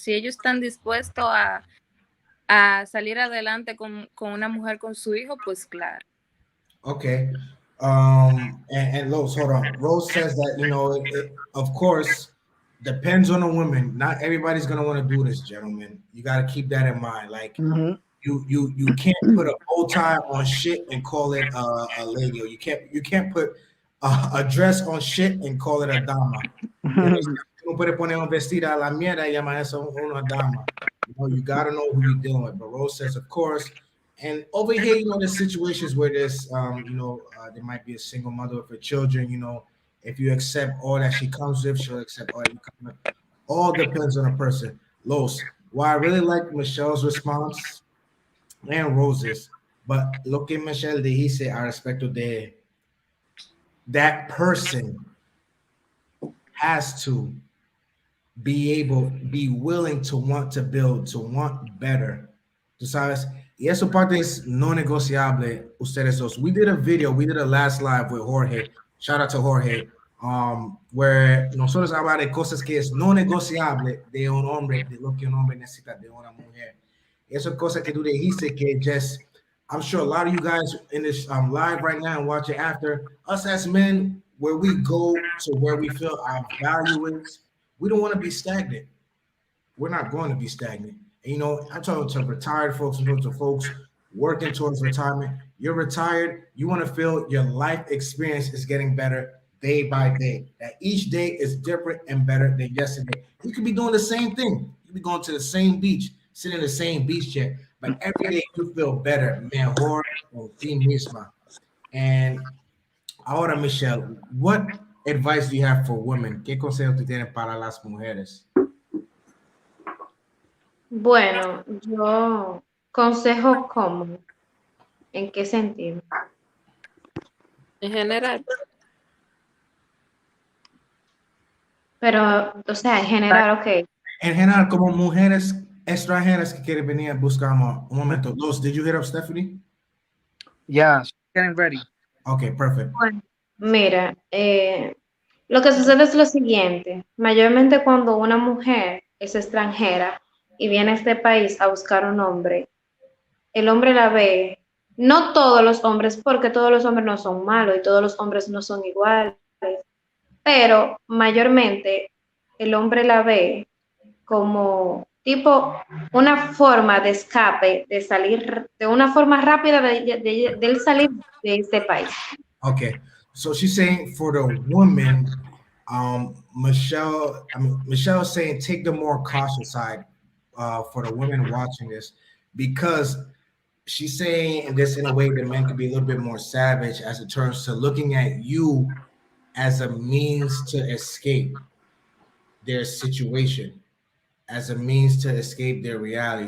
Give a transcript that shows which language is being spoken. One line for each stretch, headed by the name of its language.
Spanish: Si ellos están dispuestos a salir adelante con una mujer con su hijo, pues claro.
English: Okay. And Rose, hold on. Rose says that, it, of course, depends on the woman. Not everybody's going to want to do this, gentlemen. You got to keep that in mind. Like, you can't put a bow tie on shit and call it a lady, or you can't put a dress on shit and call it a dama.
Spanish: No puede poner un vestido a la mierda y llama eso una dama.
English: You got to know who you're dealing with. But Rose says, of course. And over here, there's situations where there's, there might be a single mother with her children. If you accept all that she comes with, she'll accept all that you come with. All depends on a person. Los, why I really like Michelle's response and Rose's, but
Spanish: lo que Michelle dijiste a respecto de
English: that person has to be willing to want to build, to want better.
Spanish: Tú sabes? Y eso parte es no negociable, ustedes dos.
English: We did a last live with Jorge. Shout out to Jorge.
Spanish: Where nosotros hablamos de cosas que es no negociable de un hombre, de lo que un hombre necesita de una mujer. Eso es cosa que tú dijiste que
English: just, I'm sure a lot of you guys in this live right now and watch it after, us as men, where we go to where we feel our value is, we don't want to be stagnant. We're not going to be stagnant. And, you know, I'm talking to retired folks, I'm talking to folks working towards retirement. You're retired, you want to feel your life experience is getting better day by day. That each day is different and better than yesterday. You could be doing the same thing. You could be going to the same beach, sitting in the same beach chair, but every day you feel better,
Spanish: mejor por ti misma.
English: And ahora, Michelle, what advice do you have for women?
Spanish: ¿Qué consejo tú tienes para las mujeres? Bueno, yo consejo cómo, ¿en qué sentido? En general. Pero, o sea, en general, ok. En general, como mujeres extranjeras que quieren venir a buscarnos. Un momento.
English: Los, did you hit up Stephanie? Yeah, she's getting ready. Okay, perfect.
Spanish: Bueno, mira, lo que sucede es lo siguiente. Mayormente cuando una mujer es extranjera y viene a este país a buscar un hombre, el hombre la ve, no todos los hombres, porque todos los hombres no son malos y todos los hombres no son iguales, pero mayormente el hombre la ve como tipo una forma de escape, de salir, de una forma rápida de salir de este país.
English: Okay, so she's saying for the woman, Michelle is saying take the more cautious side for the women watching this, because she's saying this in a way that men could be a little bit more savage as it turns to looking at you as a means to escape their situation, as a means to escape their reality.